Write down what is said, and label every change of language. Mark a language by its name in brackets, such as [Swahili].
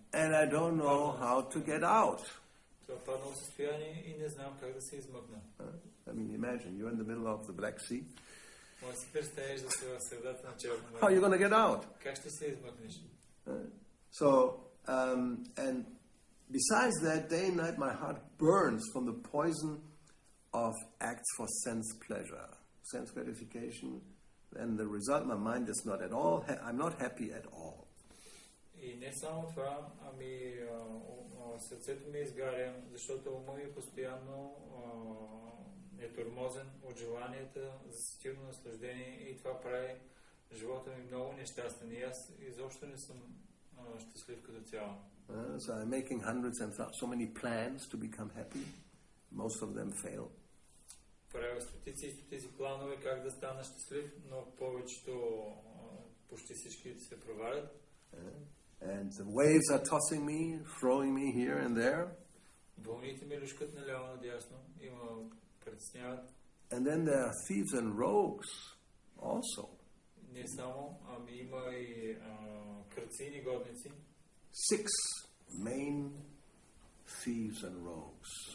[English] And I don't know how to get out. [Bulgarian] Това паднало състояние и не знам как да се измъкна. [English] I mean, imagine you're in the middle of the Black Sea. [Bulgarian] Може да си представиш да си в средата на Черно море. [English] How are you going to get out? [Bulgarian] Как ще се измъкнеш? [English] So, and besides that, day and night my heart burns from the poison of acts for sense pleasure, sense gratification, and the result, my mind is not at all, I'm not happy at all. [Bulgarian] И не само това, ами сърцето ми изгаря, защото умът ми постоянно е тормозен от желанията за сетивно наслаждение и това прави живота ми много нещастен. И аз изобщо не съм щастлив като цяло. [English] So I'm making hundreds and so many plans to become happy. Most of them fail. [Bulgarian] Правя стотици и стотици планове как да стана щастлив, но повечето, почти всички се провалят. [English] And the waves are tossing me, throwing me here and there. [Bulgarian] Вълните ми люшкат наляво надясно, има притесняват. [English] And then there are thieves and rogues also. [Bulgarian] Не само, ами има и крадци и негодници. [English] 6 main thieves and rogues.